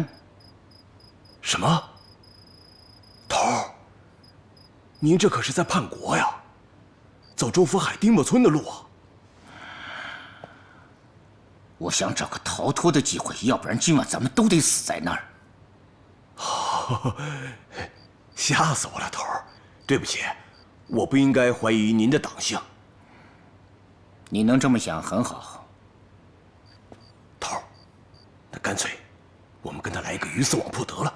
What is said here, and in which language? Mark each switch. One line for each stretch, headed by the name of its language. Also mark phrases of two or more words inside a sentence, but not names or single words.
Chinese: 什么？头儿，您这可是在叛國呀，走周福海、丁默村的路啊！我想找個逃脫的機會，要不然今晚咱們都得死在那兒。嚇死我了，頭兒！對不起，我不應該懷疑您的黨性。你能這麼想很好。頭兒，那乾脆我們跟他來一個魚死網破得了。